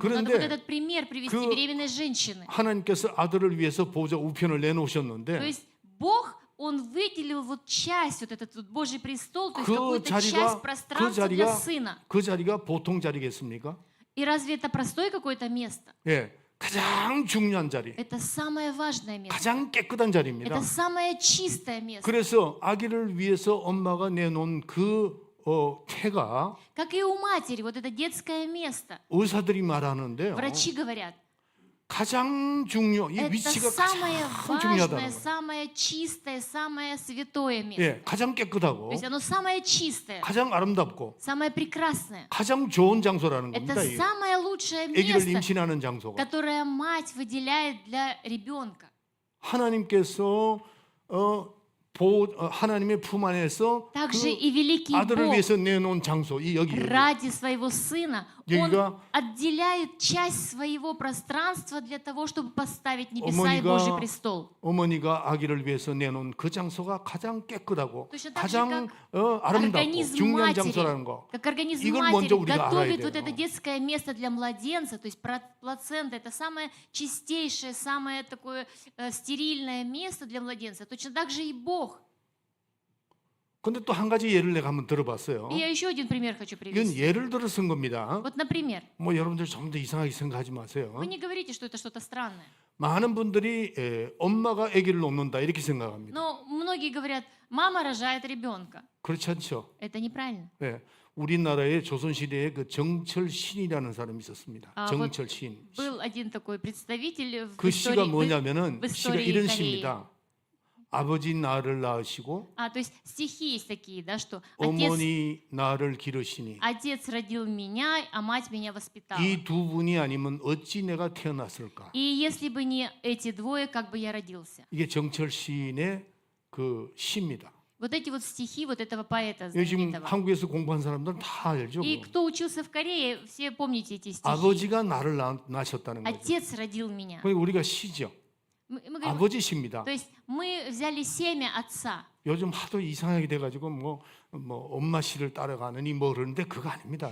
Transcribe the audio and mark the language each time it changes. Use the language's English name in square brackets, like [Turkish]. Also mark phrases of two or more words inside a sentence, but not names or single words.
[Korean] 그런데 [Russian] надо вот этот пример привести [Korean] 그- [Russian] беременной женщины. [Korean] 하나님께서 아들을 위해서 보호자 우편을 [Russian] То [Korean] 내놓으셨는데 [Russian] есть Бог, Он выделил вот часть, вот этот вот Божий престол, то есть [Korean] 그 [Russian] какую-то [Korean] 자리가- [Russian] часть [Korean] 그 [Russian] пространства для [Korean] 자리가 [Russian] Сына. [Korean] 그 자리가 보통 자리겠습니까? [Russian] И разве это простое какое-то место? [Korean] 가장 중요한 자리, [Russian] Это самое важное место. [Korean] 가장 깨끗한 자리입니다. [Russian] Это самое чистое место. [Korean] 그래서 아기를 위해서 엄마가 내놓은 그 태가 [Russian] Как и у матери, вот это детское место. [Korean] 의사들이 말하는데요. [Russian] Врачи говорят, [Korean] 가장 이 [Russian] это [Korean] 위치가 [Russian] самое [Korean] 가장 [Russian] важное, [Korean] 중요하다는 거예요. [Russian] самое чистое, самое святое место. [Korean] 가장 깨끗하고 [Russian] То есть оно самое чистое, [Korean] 가장 아름답고 [Russian] самое прекрасное. [Korean] 가장 좋은 장소라는 [Russian] Это [Korean] 겁니다. 이 [Russian] самое лучшее [Korean] 아기를 [Russian] место, [Korean] 임신하는 장소가. [Russian] которое мать выделяет для ребенка. [Korean] 하나님께서 하나님의 품 안에서 [Russian] Также [Korean] 그 [Russian] и великий [Korean] 아들을 [Russian] Бог [Korean] 위해서 내놓은 장소 이 여기. [Russian] ради своего Сына, [Korean] 여기가 [Russian] отделяет часть своего пространства для того, чтобы поставить небеса и [Korean] 어머니가 [Russian] Божий престол. [Korean] 어머니가 아기를 위해서 내놓은 그 장소가 가장 깨끗하고 [Russian] точно так же, [Korean] 가장 [Russian] как [Korean] 아름답고 [Russian] организм [Korean] 중요한 [Russian] матери, [Korean] 장소라는 거. [Russian] как организм [Korean] 이걸 먼저 [Russian] матери [Korean] 우리가 알아야 [Russian] готовит вот [Korean] 돼요. [Russian] это детское место для младенца, то есть плацента, это самое чистейшее, самое такое стерильное место для младенца. Точно так же и Бог. [Korean] 근데 또 한 가지 예를 내가 한번 들어봤어요. [Russian] И я еще один пример хочу [Korean] 이건 [Russian] привести. [Korean] 예를 들어 쓴 겁니다. [Russian] Вот, например, [Korean] 뭐 여러분들 좀 더 이상하게 생각하지 마세요. [Russian] вы не говорите, что это что-то странное. [Korean] 많은 분들이 엄마가 아기를 놓는다 이렇게 생각합니다. [Russian] Но многие говорят, мама рожает ребенка. [Korean] 그렇지 않죠? [Russian] Это неправильно. [Korean] 예. 우리나라에 조선시대에 그 정철 신이라는 사람이 있었습니다. 아, 정철 신. [Russian] Был один такой представитель в [Korean] 그 시가 [Russian] истории, [Korean] 뭐냐면은 [Russian] в [Korean] 시가 [Russian] истории [Korean] 이런 [Russian] Кореи. [Korean] 시입니다. 아버지 나를 낳으시고 [Russian] То есть стихи есть такие, да, что отец, [Korean] 어머니 나를 기르시니 [Russian] отец родил меня, а мать меня воспитала. [Korean] 이 두 분이 아니면 어찌 내가 태어났을까? [Russian] И если бы не эти двое, как бы я родился. [Korean] 이게 정철 시인의 그 시입니다. [Russian] Вот эти вот стихи вот этого поэта [Korean] 요즘 [Russian] знаменитого. [Korean] 한국에서 공부한 사람들은 다 알죠. [Russian] И [Korean] 그거. [Russian] кто учился в Корее, все помните эти стихи. [Korean] 아버지가 나를 낳으셨다는 거죠. [Russian] Отец родил меня. [Korean] 그러니까 우리가 시죠. [Russian] Мы говорим, [Korean] 아버지 시입니다. [Russian] то есть мы взяли семя отца. [Korean] 요즘 하도 이상하게 돼가지고 뭐 엄마 씨를 따라가느니 뭐 그러는데 그거 아닙니다.